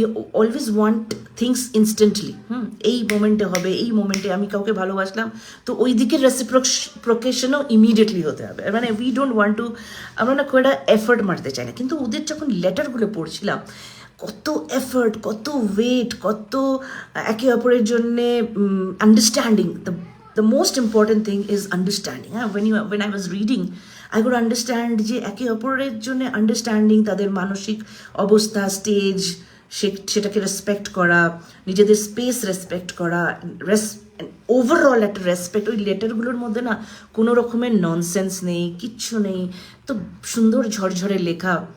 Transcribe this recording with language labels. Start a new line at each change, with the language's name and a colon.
English: we always want things instantly,
Bangla: এই মোমেন্টে হবে, এই মোমেন্টে আমি কাউকে ভালোবাসলাম তো ওই দিকের রেসিপ্রোকেশনও ইমিডিয়েটলি হতে হবে, মানে
English: we don't want to,
Bangla: আমরা না খুব একটা এফর্ট মারতে চাই না। কিন্তু ওদের যখন লেটারগুলো পড়ছিলাম, কত এফর্ট, কত ওয়েট, কত একে অপরের জন্যে understanding.
English: The most important thing is understanding. When I was reading, I could understand
Bangla: যে একে অপরের জন্য আন্ডারস্ট্যান্ডিং, তাদের মানসিক অবস্থা, স্টেজ, সেটাকে রেসপেক্ট করা, নিজেদের স্পেস রেসপেক্ট করা, ওভারঅল একটা রেসপেক্ট। ওই লেটারগুলোর মধ্যে না কোনো রকমের ননসেন্স নেই, কিচ্ছু নেই, তো সুন্দর ঝরঝরে লেখা।